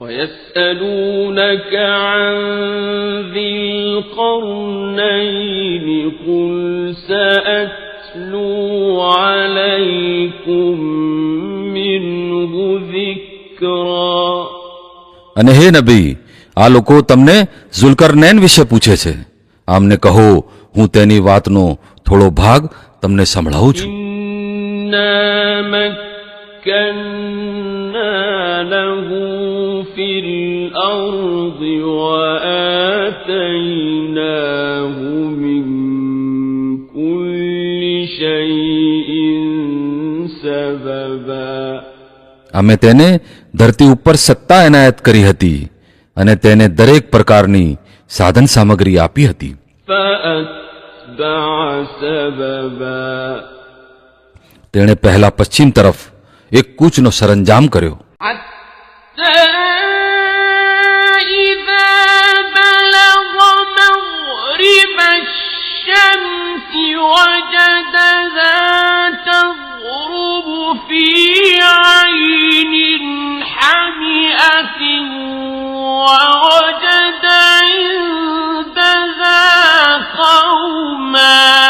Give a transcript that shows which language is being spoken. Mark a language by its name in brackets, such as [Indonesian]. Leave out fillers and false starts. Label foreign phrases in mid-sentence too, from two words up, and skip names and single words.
[Arabic] وَيَسْأَلُونَكَ عَنْ ذِي الْقَرْنَيْنِ قُلْ سَأَتْلُو عَلَيْكُمْ مِنْهُ ذِكْرًا. [Gujarati] અને હે નબી, આ લોકો તમને ઝુલ્કરનૈન વિશે પૂછે છે. આમને કહો, હું તેની વાતનો થોડો ભાગ તમને સંભળાવું છું. [Arabic] إِنَّا مَكَّنَّا لَهُ فِي الْأَرْضِ وَآتَيْنَاهُ مِنْ كُلِّ شَيْءٍ سَبَبًا. [Gujarati] અમે તેને ધરતી ઉપર સત્તા એનાયત કરી હતી અને તેને દરેક પ્રકારની સાધન સામગ્રી આપી હતી. [Arabic] فَأَتْبَعَ سَبَبًا. [Gujarati] તેણે પહેલા પશ્ચિમ તરફ એક કૂચનો સરંજામ કર્યો. [Arabic] حَتَّى إِذَا بَلَغَ مَغْرِبَ الشَّمْسِ وَجَدَهَا تَغْرُبُ فِي عَيْنٍ حَمِئَةٍ وَوَجَدَ عِندَهَا قَوْمًا